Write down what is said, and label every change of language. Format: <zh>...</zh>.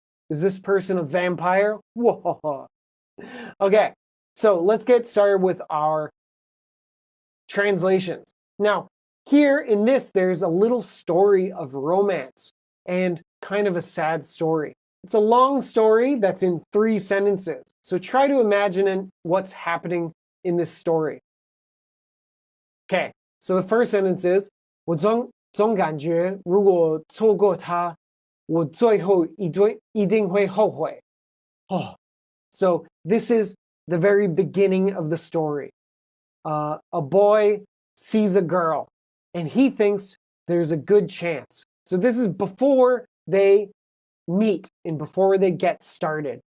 <en>Is this person a vampire? Whoa. Okay, so let's get started with our translations. Now, here in this, there's a little story of romance and kind of a sad story. It's a long story that's in 3 sentences. So try to imagine what's happening in this story. Okay, so the first sentence is</en> <zh>我总感觉如果错过他，我最后一定会后悔.</zh> <en>Oh, so this is the very beginning of the story. A boy sees a girl and he thinks there's a good chance. So this is before they meet and before they get started.</en>